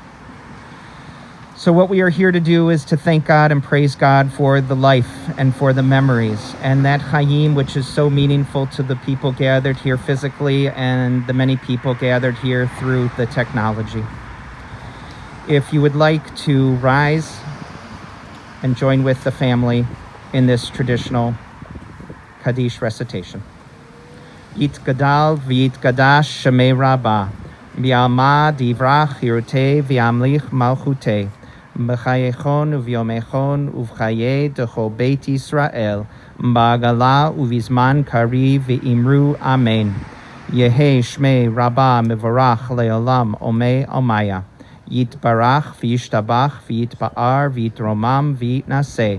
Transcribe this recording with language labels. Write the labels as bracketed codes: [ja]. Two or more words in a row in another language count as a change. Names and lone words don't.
[en] So what we are here to do is to thank God and praise God for the life and for the memories, and that chayim, which is so meaningful to the people gathered here physically and the many people gathered here through the technology. If you would like to rise and join with the family in this traditional Kaddish recitation. [arc] יתגדל ויתקדש שמה רבא, בעלמא דברא כרעותה וימליך מלכותה, בחייכון וביומכון ובחיי דכל בית ישראל, בעגלה ובזמן קריב ואמרו אמן. יהי שמי רבה מבורך לעולם עומי עלמיה. יתברך וישתבח ויתפאר ויתרומם ויתנשא.